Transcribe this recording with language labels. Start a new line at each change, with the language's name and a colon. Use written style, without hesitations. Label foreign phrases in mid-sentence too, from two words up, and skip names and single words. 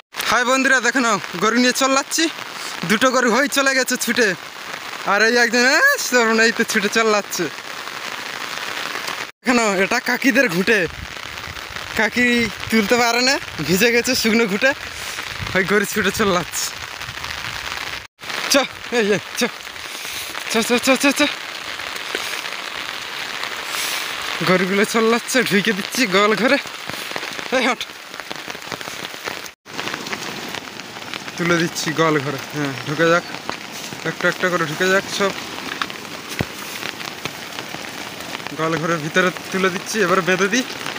Bangla: হাই বন্ধুরা, দেখে নাও গরু নিয়ে চলাচ্ছি। দুটো গরু হয়ে চলে গেছে ছুটে, আর এই একজন এই তো ছুটে চলাচ্ছে। দেখে নাও এটা কাকিদের ঘুঁটে, কাকি তুলতে পারে না, ভিজে গেছে শুকনো ঘুঁটে, ওই গরু ছুটে চলাচ্ছে। চ এই চ চ চ চ চ চ গরুগুলো চলাচ্ছে, ঢুকে দিচ্ছি গোয়াল ঘরে। এই হট, তুলে দিচ্ছি গোয়াল ঘরে। হ্যাঁ ঢুকে যাক, একটা একটা করে ঢুকে যাক সব। গোয়াল ঘরের ভিতরে তুলে দিচ্ছি, এবার বেঁধে দিই।